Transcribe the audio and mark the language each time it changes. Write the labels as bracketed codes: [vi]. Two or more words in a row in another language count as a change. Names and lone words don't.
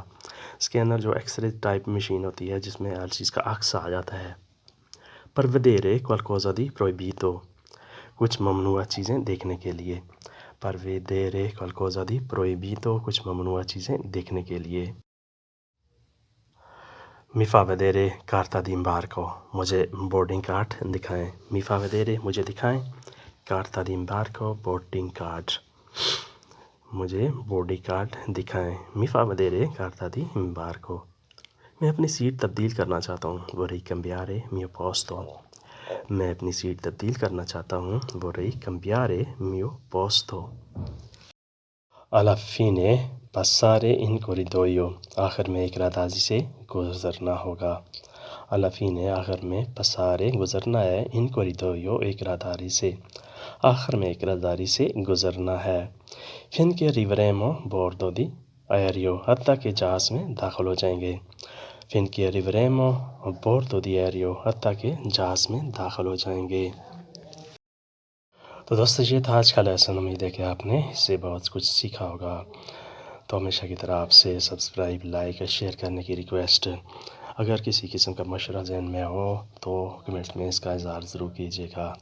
[ur] اسکینر جو ایکس رے ٹائپ مشین ہوتی ہے جس میں ہر چیز کا عکس آ جاتا ہے. [it] per vedere qualcosa di proibito [ur] کچھ ممنوع چیزیں دیکھنے کے لیے. [it] per vedere qualcosa di proibito [ur] کچھ ممنوع چیزیں دیکھنے کے لیے. [it] mi fa vedere carta d'imbarco [ur] مجھے بورڈنگ کارڈ دکھائیں. [it] mi fa vedere [ur] مجھے دکھائیں. [it] carta d'imbarco [ur] بورڈنگ کارڈ. مجھے بورڈنگ کارڈ دکھائیں. [it] mi fa vedere carta d'imbarco. [ur] میں اپنی سیٹ تبدیل کرنا چاہتا ہوں. [it] vorrei cambiare mio posto. [ur] میں اپنی سیٹ تبدیل کرنا چاہتا ہوں. [it] vorrei cambiare mio posto. alla fine passare in corridoio [ur] آخر میں ایک رادازی سے گزرنا ہوگا. [it] alla fine [ur] آخر میں passare گزرنا ہے. [it] in corridoio [ur] ایک راداری سے. آخر میں ایک راداری سے گزرنا ہے. [it] finché arriveremo bordo di aereo [ur] حتیٰ کہ جہاز میں داخل ہو جائیں گے. [it] finché arriveremo a bordo di aereo [ur] حتیٰ کہ جہاز میں داخل ہو جائیں گے. تو دوستو یہ تھا آج کا لیسن. امید ہے کہ آپ نے اس سے بہت کچھ سیکھا ہوگا. تو ہمیشہ کی طرح آپ سے سبسکرائب، لائک اور شیئر کرنے کی ریکویسٹ. اگر کسی قسم کا مشورہ ذہن میں ہو تو کمنٹ میں اس کا اظہار ضرور کیجیے گا.